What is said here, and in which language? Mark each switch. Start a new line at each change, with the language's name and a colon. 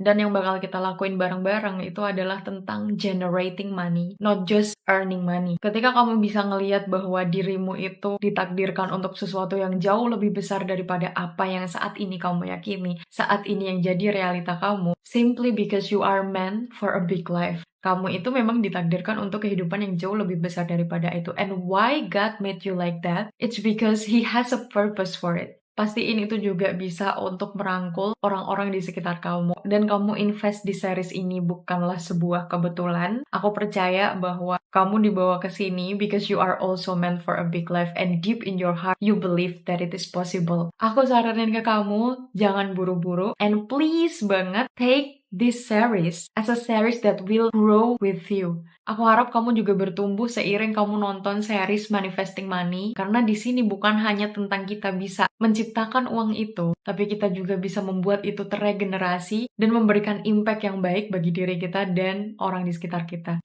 Indonesian: Dan yang bakal kita lakuin bareng-bareng itu adalah tentang
English: generating money, not just earning money.
Indonesian: Ketika kamu bisa ngelihat bahwa dirimu itu ditakdirkan untuk sesuatu yang jauh lebih besar daripada apa yang saat ini kamu yakini, saat ini yang jadi realita kamu,
English: simply because you are meant for a big life.
Indonesian: Kamu itu memang ditakdirkan untuk kehidupan yang jauh lebih besar daripada itu.
English: And why God made you like that? It's because He has a purpose for it.
Indonesian: Pastiin itu juga bisa untuk merangkul orang-orang di sekitar kamu. Dan kamu invest di series ini bukanlah sebuah kebetulan. Aku percaya bahwa kamu dibawa ke sini
English: because you are also meant for a big life. And deep in your heart, you believe that it is possible.
Indonesian: Aku saranin ke kamu, jangan buru-buru.
English: And please banget, take this series as a series that will grow with you.
Indonesian: Aku harap kamu juga bertumbuh seiring kamu nonton series Manifesting Money, karena di sini bukan hanya tentang kita bisa menciptakan uang itu, tapi kita juga bisa membuat itu terregenerasi dan memberikan impact yang baik bagi diri kita dan orang di sekitar kita.